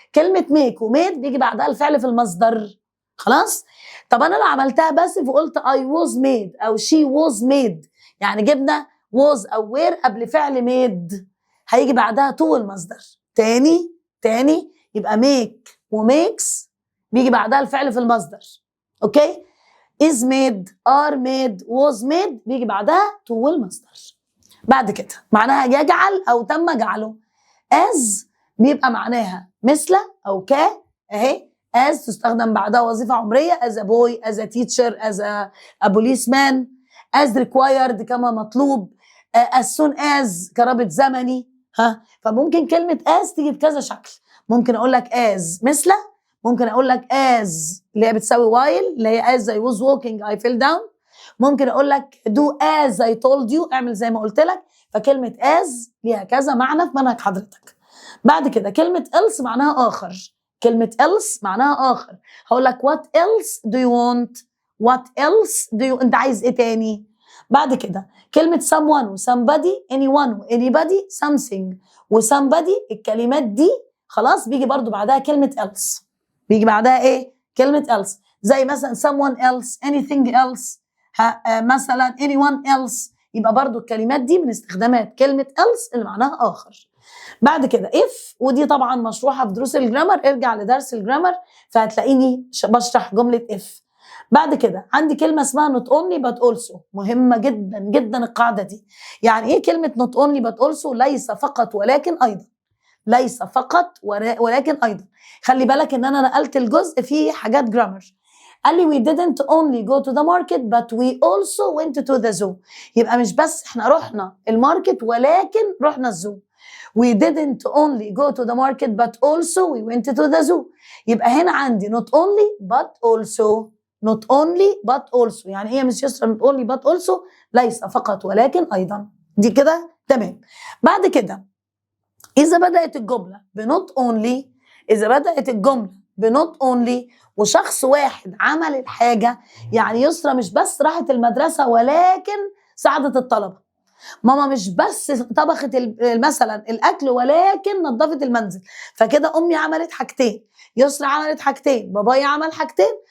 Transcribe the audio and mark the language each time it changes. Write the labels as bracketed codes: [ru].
[ar] كلمة make وميد بيجي بعدها الفعل في المصدر. خلاص؟ طب أنا لو عملتها بس وقلت [en] I was made [ar] أو [en] she was made، [ar] يعني جبنا was أو were قبل فعل made، هيجي بعدها to المصدر. تاني يبقى make وmakes بيجي بعدها الفعل في المصدر. [en] Okay? is made، are made، was made [ar] بيجي بعدها [en] to [ar] المصدر. بعد كده معناها يجعل أو تم جعله. as بيبقى معناها مثل أو أهي as تستخدم بعدها وظيفة عمرية، as a boy، as a teacher، as a policeman، as required كما مطلوب، as soon as كرابط زمني. فممكن كلمة as تيجي بكذا شكل. ممكن أقول لك as مثل، ممكن أقول لك as اللي هي بتساوي while اللي هي [en] as I was walking I fell down، [ar] ممكن أقول لك [en] do as I told you [ar] اعمل زي ما قلت لك. فكلمة as ليها كذا معنى في منهج حضرتك. بعد كده كلمة else معناها آخر. كلمة else معناها آخر. هقول لك [en] what else do you want، what else do you، [ar] أنت عايز إيه تاني؟ بعد كده كلمة someone و somebody، anyone و anybody، something و somebody، الكلمات دي خلاص بيجي برضو بعدها كلمة else. بيجي بعدها إيه؟ كلمة else. زي مثلا [en] someone else، anything else، [ar] مثلا [en] anyone else. [ar] يبقى برضو الكلمات دي من استخدامات كلمة else اللي معناها آخر. بعد كده if، ودي طبعا مشروحة في دروس الجرامر، ارجع لدرس الجرامر فهتلاقيني بشرح جملة if. بعد كده عندي كلمة اسمها not only but also، مهمة جدا جدا القاعدة دي. يعني ايه كلمة not only but also؟ ليس فقط ولكن أيضا، ليس فقط ولكن أيضا. خلي بالك ان انا نقلت الجزء فيه حاجات جرامر. قال لي [en] we didn't only go to the market but we also went to the zoo. [ar] يبقى مش بس احنا رحنا الماركت ولكن رحنا الزو. [en] we didn't only go to the market but also we went to the zoo. [ar] يبقى هنا عندي [en] not only but also، not only but also. [ar] يعني ايه يا مس يسرا not only but also؟ ليس فقط ولكن أيضا. دي كده تمام. بعد كده إذا بدأت الجملة بنوت أونلي، إذا بدأت الجملة بنوت أونلي وشخص واحد عمل الحاجة، يعني يسرا مش بس راحت المدرسة ولكن ساعدت الطلبة، ماما مش بس طبخت مثلا الأكل ولكن نظفت المنزل، فكده أمي عملت حاجتين، يسرا عملت حاجتين، بابايا عمل حاجتين.